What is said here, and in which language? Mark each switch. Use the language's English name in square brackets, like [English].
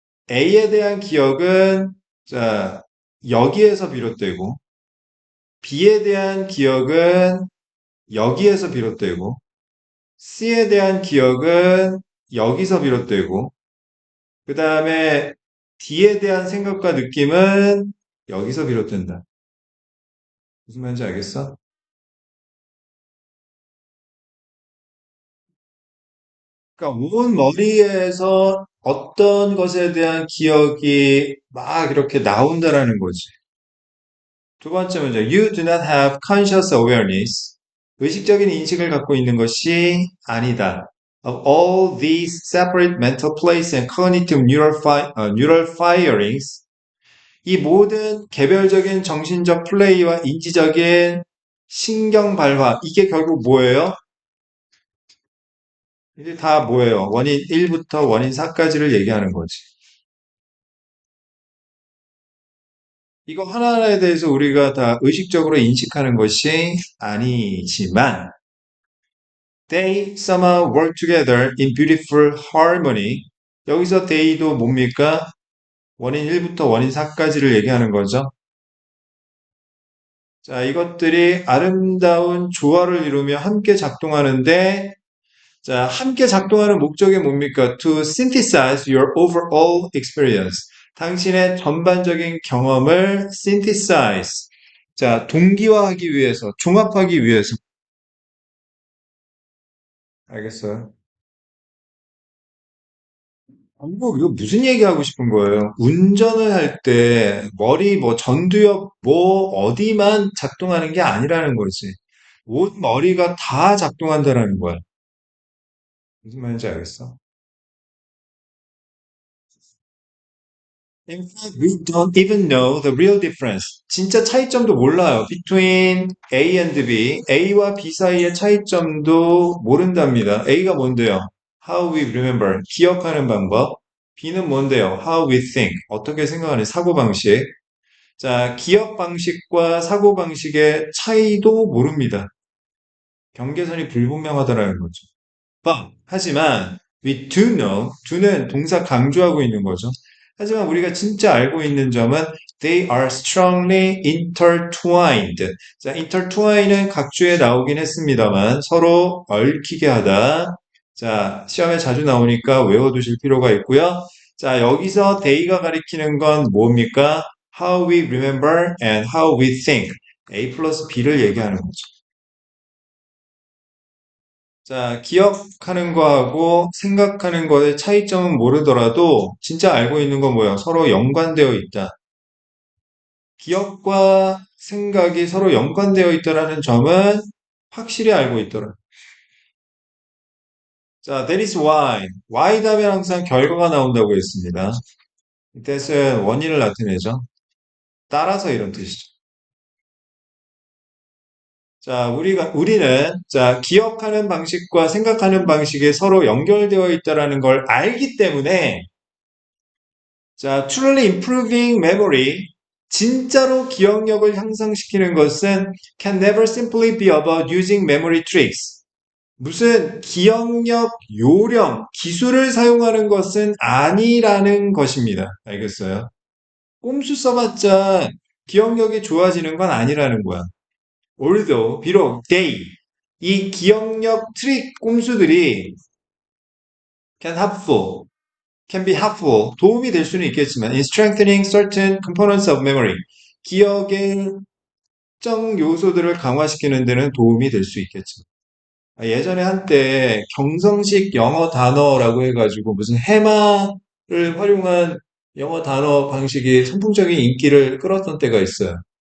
[Korean] A에 대한 기억은 자, 여기에서 비롯되고 B에 대한 기억은 여기에서 비롯되고 C에 대한 기억은 여기서 비롯되고 그 다음에 D에 대한 생각과 느낌은 여기서 비롯된다. 무슨 말인지 알겠어? 그러니까 온 머리에서 어떤 것에 대한 기억이 막 이렇게 나온다라는 거지. 두 번째 문제, [English] you do not have conscious awareness. [Korean] 의식적인 인식을 갖고 있는 것이 아니다. [English] Of all these separate mental plates and cognitive neural firings, [Korean] 이 모든 개별적인 정신적 플레이와 인지적인 신경 발화, 이게 결국 뭐예요? 이게 다 뭐예요? 원인 1부터 원인 4까지를 얘기하는 거지. 이거 하나하나에 대해서 우리가 다 의식적으로 인식하는 것이 아니지만, [English] they somehow work together in beautiful harmony. [Korean] 여기서 they도 뭡니까? 원인 1부터 원인 4까지를 얘기하는 거죠. 자, 이것들이 아름다운 조화를 이루며 함께 작동하는데, 자, 함께 작동하는 목적이 뭡니까? [English] To synthesize your overall experience. [Korean] 당신의 전반적인 경험을 synthesize. 자, 동기화하기 위해서, 종합하기 위해서. 알겠어요? 뭐, 이거 무슨 얘기하고 싶은 거예요? 운전을 할 때 머리 뭐 전두엽 뭐 어디만 작동하는 게 아니라는 거지. 온 머리가 다 작동한다라는 거야. 무슨 말인지 알겠어? [English] In fact, we don't even know the real difference. [Korean] 진짜 차이점도 몰라요. [English] Between A and B. [Korean] A와 B 사이의 차이점도 모른답니다. A가 뭔데요? [English] How we remember. [Korean] 기억하는 방법. B는 뭔데요? [English] How we think. [Korean] 어떻게 생각하는 사고방식. 자, 기억 방식과 사고 방식의 차이도 모릅니다. 경계선이 불분명하다는 거죠. But, 하지만 [English] we do know. [Korean] do는 동사 강조하고 있는 거죠. 하지만 우리가 진짜 알고 있는 점은 [English] they are strongly intertwined. [Korean] 자, intertwine은 각주에 나오긴 했습니다만 서로 얽히게 하다. 자, 시험에 자주 나오니까 외워두실 필요가 있고요. 자, 여기서 they가 가리키는 건 뭡니까? [English] How we remember and how we think. [Korean] A 플러스 B를 얘기하는 거죠. 자, 기억하는 거하고 생각하는 거의 차이점은 모르더라도 진짜 알고 있는 건 뭐예요? 서로 연관되어 있다. 기억과 생각이 서로 연관되어 있다라는 점은 확실히 알고 있더라. [English] 자, that is why. [Korean] why 다음에 항상 결과가 나온다고 했습니다. that은 원인을 나타내죠. 따라서 이런 뜻이죠. 자, 우리는 기억하는 방식과 생각하는 방식이 서로 연결되어 있다라는 걸 알기 때문에 자, [English] truly improving memory. [Korean] 진짜로 기억력을 향상시키는 것은 [English] can never simply be about using memory tricks. [Korean] 무슨 기억력 요령, 기술을 사용하는 것은 아니라는 것입니다. 알겠어요? 꼼수 써봤자 기억력이 좋아지는 건 아니라는 거야. Although, 비록 이 기억력 트릭 꼼수들이 [English] can be helpful, [Korean] 도움이 될 수는 있겠지만 [English] in strengthening certain components of memory, [Korean] 기억의 특정 요소들을 강화시키는 데는 도움이 될 수 있겠지만 예전에 한때 경성식 영어 단어라고 해가지고 무슨 해마를 활용한 영어 단어 방식이 선풍적인 인기를 끌었던 때가 있어요.